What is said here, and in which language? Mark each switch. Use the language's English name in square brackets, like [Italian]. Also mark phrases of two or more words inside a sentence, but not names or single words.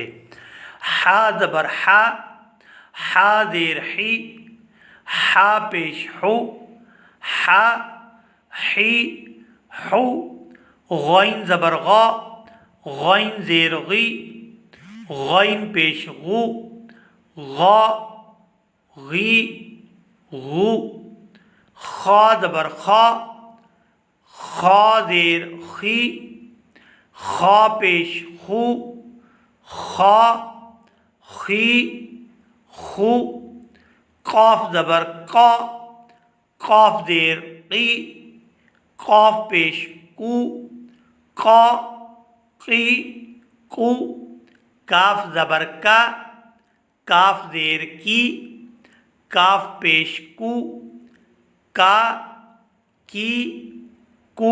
[Urdu] حا زبر حا، حا زیر حی، حا پیش حو، حا حی حو۔ غین زبر غا، غین زیر غی، غین پیش غو، غا غی غو۔ خا زبر خا، خا زیر خی، خا پیش خو، خا خی خو۔ قاف زبر قا، قاف زیر قی، قاف پیش کو، قا قی کو۔ کاف زبر کا، کاف زیر کی، کاف پیش کو، کا کی کو۔